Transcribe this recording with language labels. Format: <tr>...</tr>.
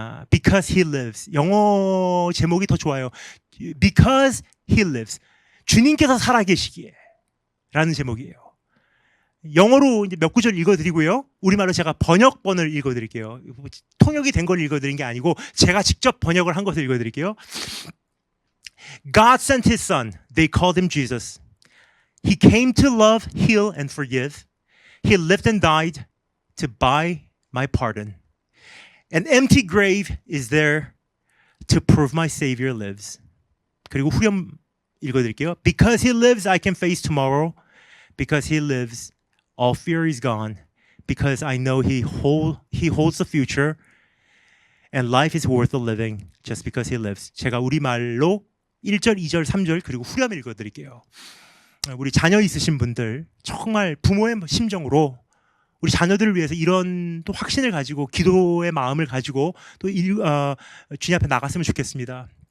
<en>Because he lives.</en> <ko>영어 제목이 더 좋아요.</ko> <en>Because he lives.</en> <ko>주님께서 살아계시기에 라는 제목이에요. 영어로 이제 몇 구절 읽어드리고요. 우리말로 제가 번역본을 읽어드릴게요. 통역이 된 걸 읽어드린 게 아니고 제가 직접 번역을 한 것을 읽어드릴게요.</ko> <en>God sent his son. They called him Jesus. He came to love, heal, and forgive. He lived and died to buy my pardon. An empty grave is there to prove my Savior lives.</en> <ko>그리고 후렴 읽어드릴게요.</ko> <en>Because he lives, I can face tomorrow. Because he lives, all fear is gone. Because I know he holds the future. And life is worth the living just because he lives.</en> <ko>제가 우리말로 1절, 2절, 3절 그리고 후렴 읽어드릴게요. 우리 자녀 있으신 분들 정말 부모의 심정으로 우리 자녀들을 위해서 이런 또 확신을 가지고 기도의 마음을 가지고 또 주님 앞에 나갔으면 좋겠습니다.</ko>